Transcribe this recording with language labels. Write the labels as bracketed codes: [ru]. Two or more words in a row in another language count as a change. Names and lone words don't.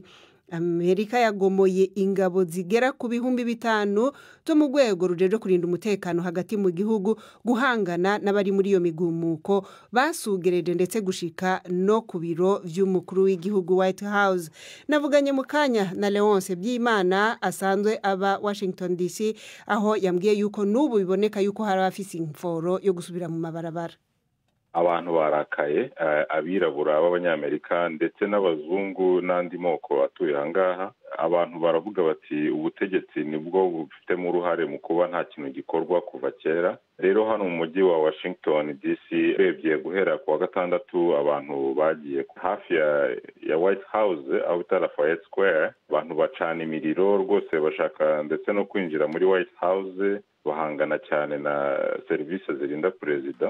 [rn] Amerika yagomoye ingabo zigera ku bihumbi 5 zo mu rwego rujeje kurinda umutekano hagati mu gihugu guhangana n'abari muri iyo migumuko basugereje ndetse gushika no ku biro vy'umukuru w'igihugu White House. Navuganye mu kanya na Leonce Byimana asanzwe aba Washington DC, aho yambwiye yuko n'ubu biboneka yuko hari abafise imforo yo gusubira mu mabarabara. Abantu barakaye, abirabura b'abanyamerika ndetse n'abazungu n'andi moko atuye hangaha. [rw] Abantu baravuga bati ubutegetsi nibwo bufitemo uruhare mu kuba nta kintu gikorwa kuva kera. Rero hano mu mujyi wa Washington DC urebye guhera ku wa gatandatu abantu bagiye hafi ya White House aho bita Lafayette Square, abantu bacana imiriro rwose bashaka ndetse no kwinjira muri White House, bahangana cyane na serivisi zirinda perezida.